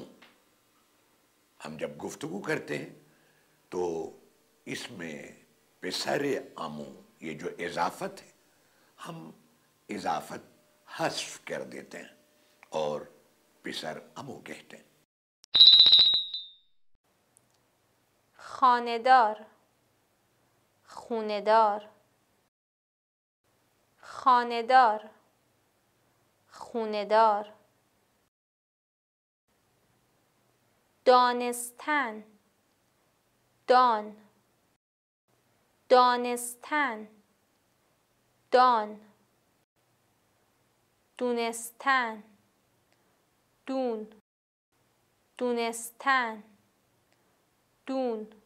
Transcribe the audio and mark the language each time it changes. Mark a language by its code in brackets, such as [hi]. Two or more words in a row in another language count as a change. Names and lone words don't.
[ur] ہم جب گفتگو کرتے ہیں تو اس میں [fa] پسرِ عمو [ur] یہ جو اضافت ہے ہم اضافت حذف کر دیتے ہیں اور [fa] پسر عمو [ur] کہتے ہیں. [fa] خانه‌دار، خونه‌دار، خانه‌دار، خونه‌دار. دانستن، دان، دانستن، دان، دونستن، دون، دونستن، دون.